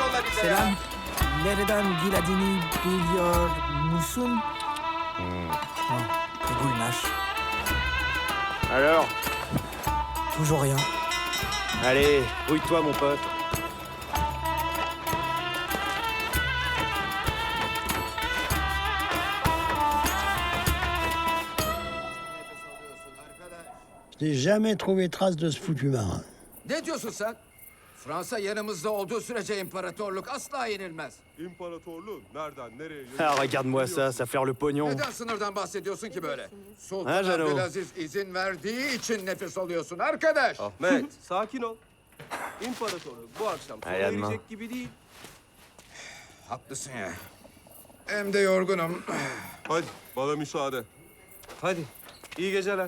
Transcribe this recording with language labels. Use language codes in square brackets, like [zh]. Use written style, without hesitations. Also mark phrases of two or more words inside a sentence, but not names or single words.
[tr] Selam. Nereden dilediğini biliyor musun? Gouinache. [fr] Alors? Toujours rien. Allez, rouille-toi, mon pote. Je n'ai jamais trouvé trace de ce foutu marin. [tr] Ne diyorsun sen? Fransa yanımızda olduğu sürece imparatorluk asla yenilmez. İmparatorluğun nereden nereye [fr] Ah, regarde-moi ça, ça flaire le pognon. [tr] Neden sınırdan bahsediyorsun ki böyle? Ha, Sultan Jano? Abdülaziz izin verdiği için nefes alıyorsun arkadaş. Ahmet, sakin ol. İmparatorluk bu akşam sona Hay Allah. erecek gibi değil. Haklısın ya. Hem de yorgunum. Hadi, bana müsaade. Hadi, iyi geceler.